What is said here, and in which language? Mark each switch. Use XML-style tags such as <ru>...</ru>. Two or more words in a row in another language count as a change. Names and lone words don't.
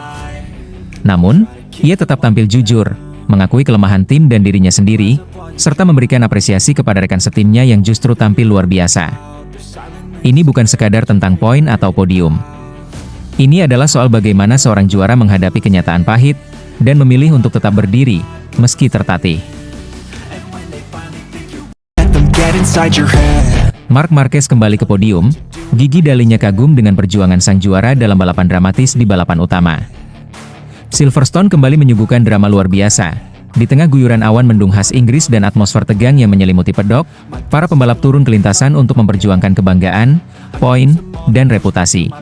<id>Namun, ia tetap tampil jujur, mengakui kelemahan tim dan dirinya sendiri, serta memberikan apresiasi kepada rekan setimnya yang justru tampil luar biasa. Ini bukan sekadar tentang poin atau podium. Ini adalah soal bagaimana seorang juara menghadapi kenyataan pahit, dan memilih untuk tetap berdiri, meski tertatih.</id> <en>Let them get inside your head.</en> <id>Marc Marquez kembali ke podium, Gigi Dalinya kagum dengan perjuangan sang juara dalam balapan dramatis di balapan utama. Silverstone kembali menyuguhkan drama luar biasa, Di tengah guyuran awan mendung khas Inggris dan atmosfer tegang yang menyelimuti pedok, para pembalap turun ke lintasan untuk memperjuangkan kebanggaan, poin, dan reputasi.</id>